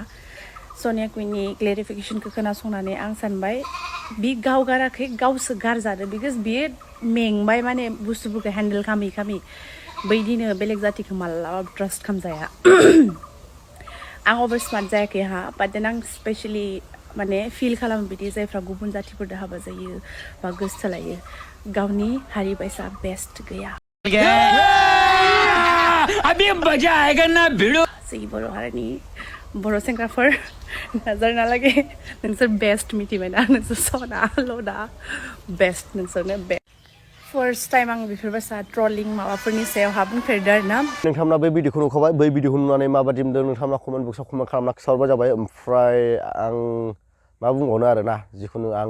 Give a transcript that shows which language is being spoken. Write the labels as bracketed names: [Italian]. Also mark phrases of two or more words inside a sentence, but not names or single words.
[Bodo] सनिया कुइननि क्लेरिफिकेसनखौ खोनासंनानै आं सानबाय बि गाव गाराखै गावसो गारजादो बिकज बियो मेंबाय माने बुस्थुफोरखौ हेन्डेल खालामै खालामै बैदिनो बेलेग जातिखौ मालाबाबो ट्रास्ट खालामजाया आं [English] over smart [Bodo] जायाखै हा [English] but then [Bodo] आं स्पेशेलि माने फिल खालामो बिदि जायफ्रा गुबुन जातिफोरजों हाबा जायो बा गोसोथोलायो गावनि हारि बायसा बेस्ट गैया [Hindi] अभी मजा आएगा ना भिड़ो [Bodo] जोंनि बर' हारिनि बर' सेंग्राफोर नाजानालागे नोंसोर बेस्ट मिथिबायना नोंसोर सना लदा बेस्ट नोंसोरनो बेस्ट [English] first time [Bodo] आं बेफोरबायसा ट्रलिं माबाफोरनि सायाव बुंफेरदों आरो ना नोंथांमोना बे भिडिअखौ नुखाबाय बै भिडिअखौ नुनानै माबादि मोनदों नोंथांमोना कमेन्ट बक्सआव कमेन्ट खालामना खिन्थाहरबानो जाबाय ओमफ्राय आं मा बुंबावनो आरोना जिखुनु आं